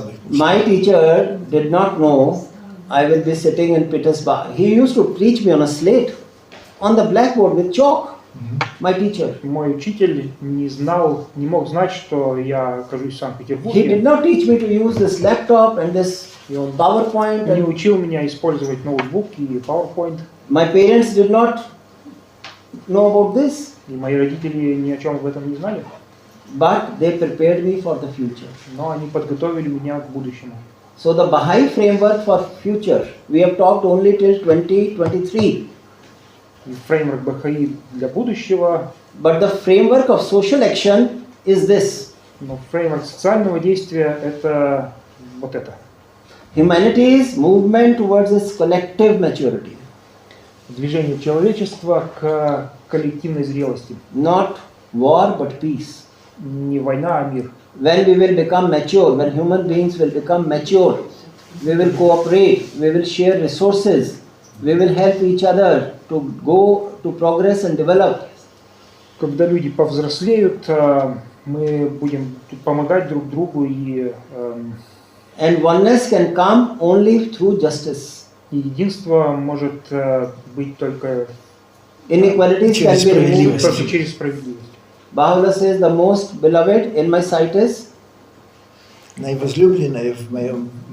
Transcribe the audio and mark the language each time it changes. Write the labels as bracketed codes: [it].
[en] My teacher did not know I will be sitting in Petersburg. He used to teach me on a slate, on the blackboard with chalk. My teacher. [ru] Мой учитель не мог знать, что я окажусь в Санкт-Петербурге. [en] He did not teach me to use this laptop and this PowerPoint. [ru] Не учил меня использовать ноутбук и PowerPoint. [en] My parents did not know about this. [ru] И мои родители ни о чем об этом не знали. [en] But they prepared me for the future. [ru] Но они подготовили меня к будущему. [en] So the Baha'i framework for future, we have talked only till 2023. [ru] Фреймворк Бахаи для будущего. [en] But the framework of social action is this. [ru] Но фреймворк социального действия это вот это. [en] Humanity's movement towards its collective maturity. [ru] Движение человечества к коллективной зрелости. [en] Not war, but peace. [ru] Не война, а мир. [en] When we will become mature, when human beings will become mature, we will cooperate, we will share resources, we will help each other to go to progress and develop. [ru] Когда люди повзрослеют, мы будем помогать друг другу и [en] And oneness can come only through justice. [ru] И единство может быть только [en] Inequalities can be removed. [ru] только через справедливость. [en] Baha'u'llah says, the most beloved in my sight is [ru] Наивозлюбленное в моем